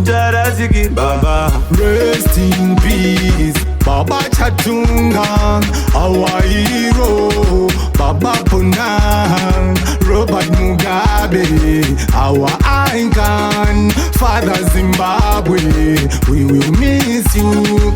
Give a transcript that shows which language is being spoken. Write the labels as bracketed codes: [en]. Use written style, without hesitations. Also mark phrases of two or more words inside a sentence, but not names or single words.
[sn] Jarasiki. Baba. [en] Rest in peace, Baba Chatunga, our hero, Baba Puna, Robert Mugabe, our icon, Father Zimbabwe, we will miss you.